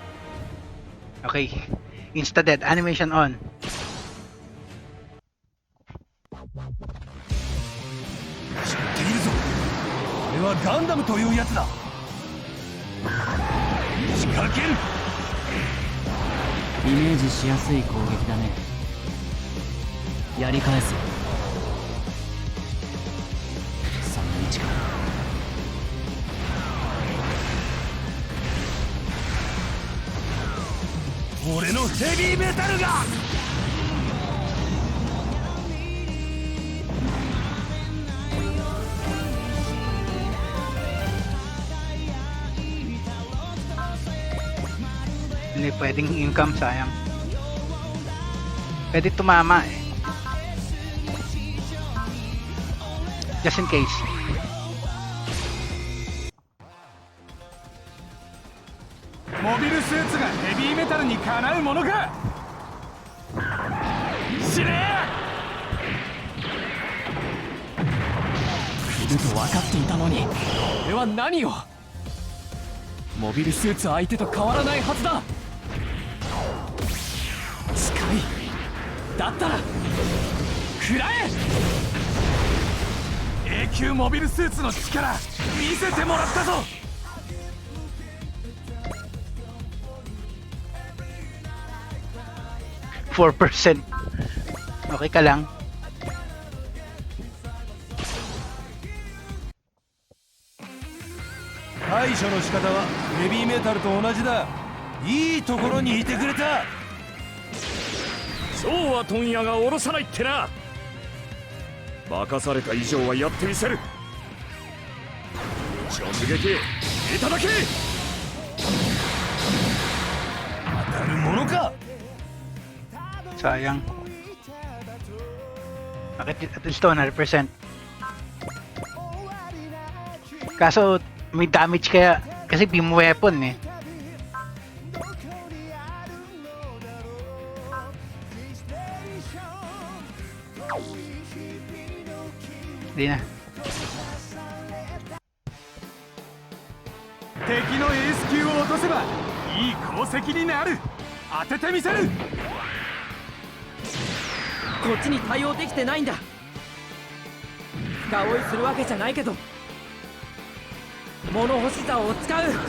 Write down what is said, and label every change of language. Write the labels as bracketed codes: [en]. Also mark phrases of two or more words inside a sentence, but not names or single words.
[en] Okay. Insta dead. Animation on. [ja] はガンダムというやつだ。仕掛ける。イメージしやすい攻撃だね。やり返す。3-1か。俺のヘビーメタルが。 [tl] Hindi pwedeng income, sayang. Pwede tumama eh. [en] Just in case. Mobile suits [ja] がヘビーメタルにかなうものか。死ね。来ると分かっていたのに、俺は何を。モビルスーツ相手と変わらないはずだ。近い。だったら食らえ。永久モビルスーツの力見せてもらったぞ。 [tl] 4%. Okay ka lang. [ja] 対処の仕方はヘビーメタルと同じだ。いいところにいてくれた。そうは問屋が下ろさないってな。任された以上はやってみせる。直撃いただけ。当たるものか。 [tl] Sayang. Bakit [en] at least [tl] 100%? Kaso may damage kaya kasi [en] beam weapon [tl] eh. Hindi na. [ja] 敵のエース級を落とせばいい功績になる。当ててみせる。こっちに対応できてないんだ。深追いするわけじゃないけど物干し竿を使う。